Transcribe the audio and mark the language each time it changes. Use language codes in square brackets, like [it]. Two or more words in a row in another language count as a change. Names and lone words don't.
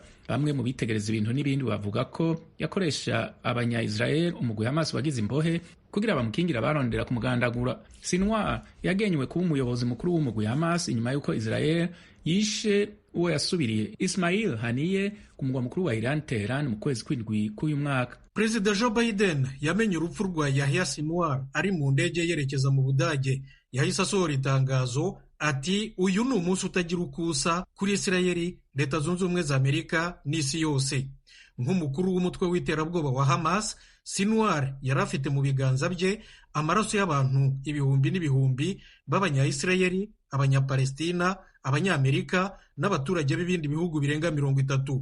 [rn] Bamwe mu bitegereza ibintu n'ibindi bavuga ko yakoresha abanya Israel umugwi Hamas wagize imbohe kugira bamukingira barondera kumugandagura. Sinwar yagenywe kuba umuyobozi mukuru w'umugwi Hamas inyuma y'uko Israel yishe uwo yasubiriye Ismail Haniyeh ku mugwa mukuru wa Iran Tehran mu kwezi kw'indwi k'uyu mwaka. [rw] Perezida Joe Biden yamenye urupfu rwa Yahya Sinwar ari mu ndege yerekeza mu Budage. Yahise asohora itangazo ati uyu ni umunsi utagira ukusa kuri Isirayeli, Leta Zunze Ubumwe za Amerika n'isi yose. Nk'umukuru w'umutwe w'iterabwoba wa Hamas, Sinwar yari afite mu biganza bye amaraso y'abantu ibihumbi n'ibihumbi b'Abanya-Isirayeli, Abanyapalestina, Abanyamerika n'abaturage b'ibindi bihugu birenga 30.